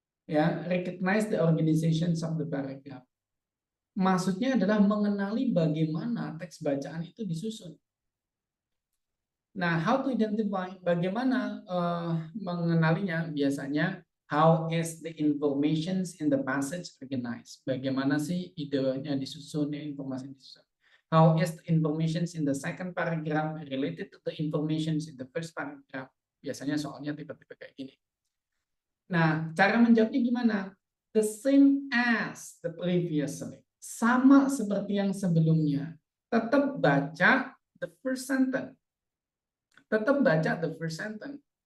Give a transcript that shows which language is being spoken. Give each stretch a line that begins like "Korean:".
English: Ya, recognize the organizations of the paragraph.
Indonesian: Maksudnya adalah mengenali bagaimana teks bacaan itu disusun. Nah,
English: how to identify,
Indonesian: bagaimana mengenalinya?
English: Biasanya, how is the informations in the passage organized?
Indonesian: Bagaimana sih idenya disusun, informasi disusun?
English: How is the informations in the second paragraph related to the informations in the first paragraph?
Indonesian: Biasanya soalnya tipe-tipe kayak gini. Nah, cara menjawabnya gimana?
English: The same as the previously.
Indonesian: Sama seperti yang sebelumnya. Tetap baca
English: the first sentence.
Indonesian: Tetap baca the first sentence.